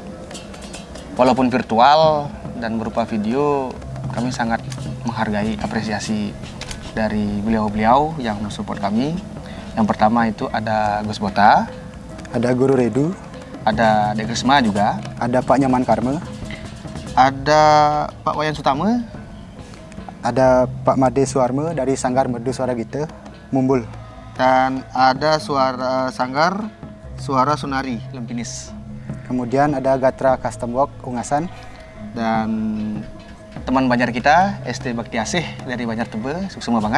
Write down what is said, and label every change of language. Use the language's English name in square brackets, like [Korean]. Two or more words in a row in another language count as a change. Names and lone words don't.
[Indonesian] Walaupun virtual dan berupa video, kami sangat menghargai apresiasi dari beliau-beliau yang mensupport kami. Yang pertama itu ada Gus Bota, Ada Guru Redu, ada Dek Risma juga, ada Pak Nyoman Karma, ada Pak Wayan Sutama, ada Pak Made Suarma dari Sanggar Merdu Suara Gita, Mumbul. dan ada Sanggar Suara Sunari Lempinis. Kemudian ada Gatra Custom Work Ungasan, Dan teman Banjar kita, ST Bakti Asih dari Banjar Tebe, suksema banget.